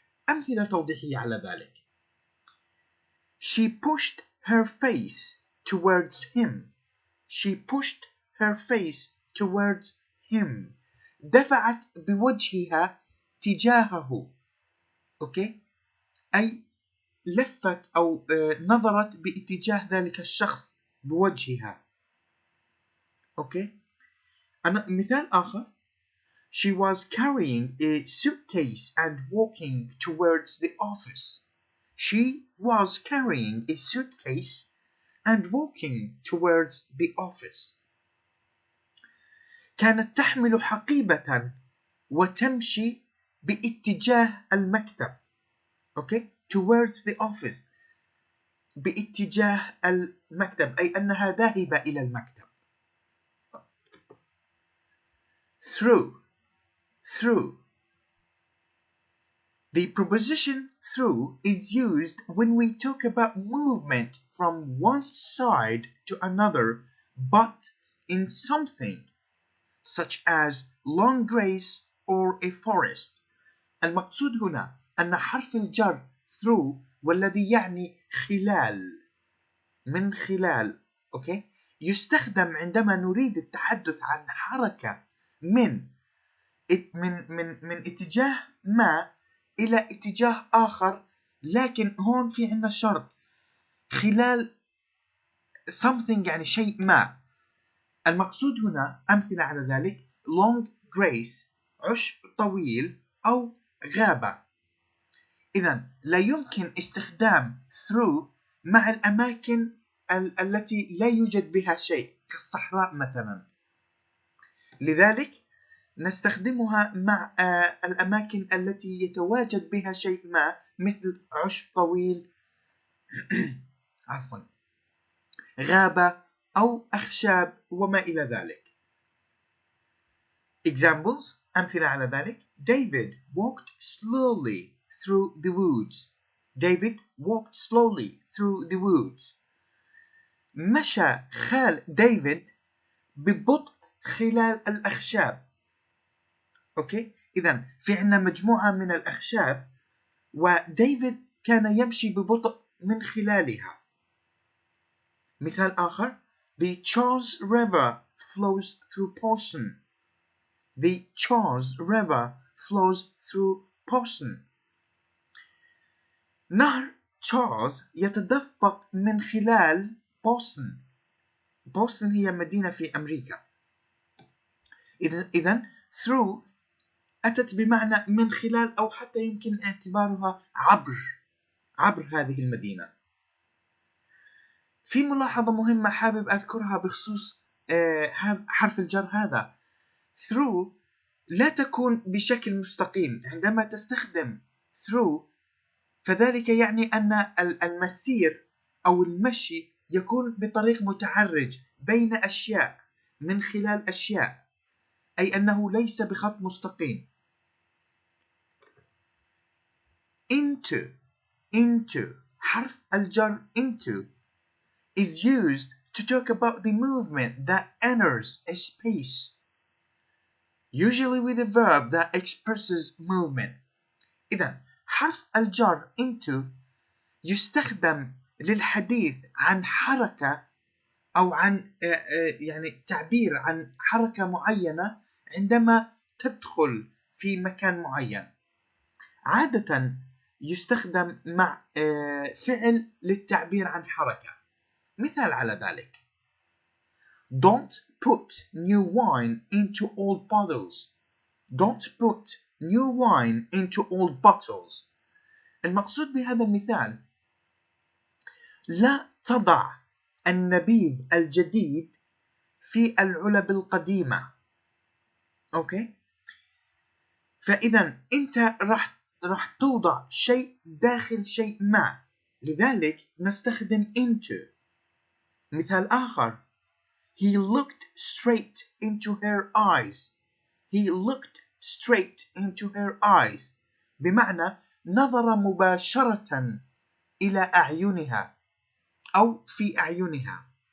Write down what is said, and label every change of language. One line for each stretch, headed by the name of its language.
Arabic: أمثلة توضيحية على ذلك:
English: She pushed her face towards him. She pushed her face towards him.
Arabic: دفعت بوجهها تجاهه. أوكي؟ أي لفت أو نظرت باتجاه ذلك الشخص بوجهها. أوكي؟ مثال آخر:
English: She was carrying a suitcase and walking towards the office. She was carrying a suitcase and walking towards the office.
Arabic: كانت تحمل حقيبة وتمشي باتجاه المكتب. أوكي؟
English: towards the office،
Arabic: باتجاه المكتب، أي أنها ذاهبة إلى المكتب.
English: through. The preposition through is used when we talk about movement from one side to another, but in something such as long grass or a forest.
Arabic: المقصود هنا أن حرف الجر through والذي يعني خلال، من خلال، أوكي، يستخدم عندما نريد التحدث عن حركة من اتجاه ما إلى اتجاه آخر، لكن هون في عندنا شرط: خلال something يعني شيء ما. المقصود هنا أمثلة على ذلك:
English: long grass
Arabic: عشب طويل أو غابة. إذن لا يمكن استخدام through مع الأماكن التي لا يوجد بها شيء كالصحراء مثلا، لذلك نستخدمها مع الأماكن التي يتواجد بها شيء ما مثل عشب طويل عفوا، غابة أو أخشاب وما إلى ذلك.
English: Examples:
Arabic: أمثلة على ذلك:
English: David walked slowly through the woods. David walked slowly through the woods.
Arabic: مشى خال ديفيد ببطء خلال الأخشاب. أوكي؟ إذن في عنا مجموعة من الأخشاب وديفيد كان يمشي ببطء من خلالها. مثال آخر:
English: The Charles River flows through Boston. The Charles River flows through Boston.
Arabic: نهر تشارلز يتدفق من خلال بوسطن. بوسطن هي مدينة في أمريكا. إذن through أتت بمعنى من خلال، أو حتى يمكن اعتبارها عبر هذه المدينة. في ملاحظة مهمة حابب أذكرها بخصوص حرف الجر هذا: through لا تكون بشكل مستقيم. عندما تستخدم through فذلك يعني أن المسير أو المشي يكون بطريق متعرج بين أشياء، من خلال أشياء، أي أنه ليس بخط مستقيم.
English: into
Arabic: حرف الجر
English: into is used to talk about the movement that enters a space, usually with a verb that expresses movement.
Arabic: إذن حرف الجر into يستخدم للحديث عن حركة أو عن يعني تعبير عن حركة معينة عندما تدخل في مكان معين. عادة يستخدم مع فعل للتعبير عن حركة. مثال على ذلك:
English: Don't put new wine into old bottles. Don't put new wine into old bottles.
Arabic: المقصود بهذا المثال لا تضع النبيذ الجديد في العلب القديمة. أوكي؟ فإذا أنت راح توضع شيء داخل شيء ما، لذلك نستخدم into. مثال آخر:
English: He looked straight into her eyes. He looked straight into her eyes
Arabic: بمعنى نظر مباشرة إلى أعينها أو في أعينها.